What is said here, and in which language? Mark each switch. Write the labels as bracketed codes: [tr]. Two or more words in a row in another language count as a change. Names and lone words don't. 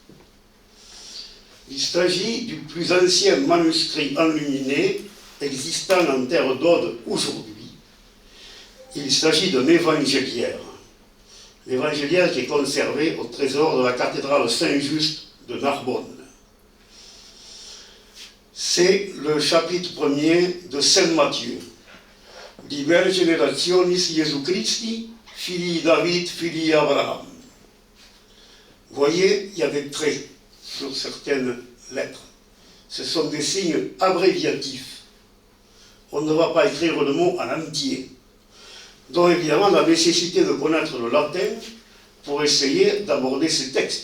[fr] Il s'agit du plus ancien manuscrit enluminé existant en terre d'Aude aujourd'hui. Il s'agit d'un évangéliaire. L'évangéliaire qui est conservé au trésor de la cathédrale Saint-Just de Narbonne. C'est le chapitre 1er de Saint Matthieu. [la] Liber generationis Jesu Christi, filii David, filii Abraham. [fr] Vous voyez, il y a des traits sur certaines lettres. Ce sont des signes abréviatifs. On ne va pas écrire le mot en entier. Donc évidemment, la nécessité de connaître le latin pour essayer d'aborder ces textes.